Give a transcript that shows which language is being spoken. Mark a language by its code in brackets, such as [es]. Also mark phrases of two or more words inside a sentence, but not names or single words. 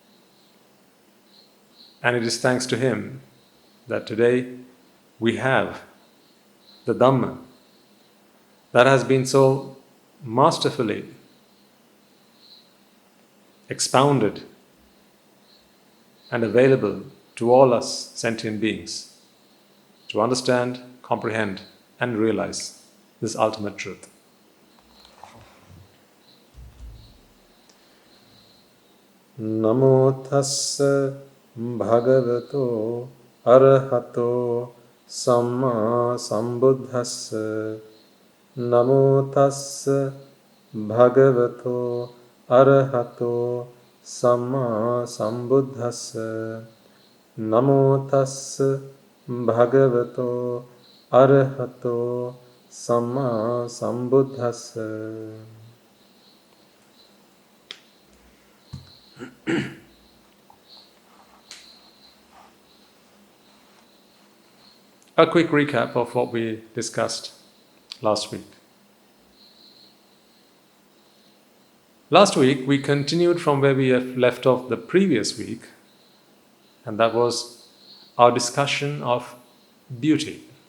[en] And it is thanks to him that today we have the Dhamma that has been so masterfully expounded and available to all us sentient beings to understand, comprehend, and realize this ultimate truth. [pi] Namo tassa bhagavato arahato samma sambuddhassa. Namo tassa bhagavato arahato samma sambuddhassa. Namo tassa bhagavato arahato samma sambuddhassa. [en] A quick recap of what we discussed last week. Last week we continued from where we have left off the previous week, and that was our discussion of beauty.